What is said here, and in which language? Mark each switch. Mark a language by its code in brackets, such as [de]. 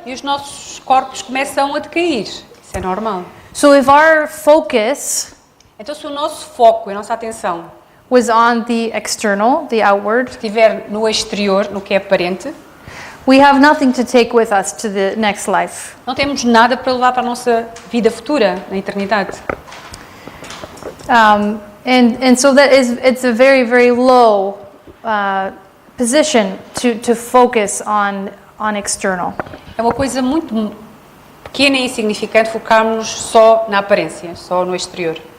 [pt] E os nossos corpos começam a decair. Isso é normal. [en] So if our focus [pt] Então, se o nosso foco, a nossa atenção, [en] was on the external, the outward, [pt] estiver no exterior, no que é aparente, [en] we have nothing to take with us to the next life. [pt] não temos nada para levar para a nossa vida futura, na eternidade. [en] And so it's a very, very low position to focus on external. [pt] É uma coisa muito pequena e insignificante focarmos só na aparência, só no exterior.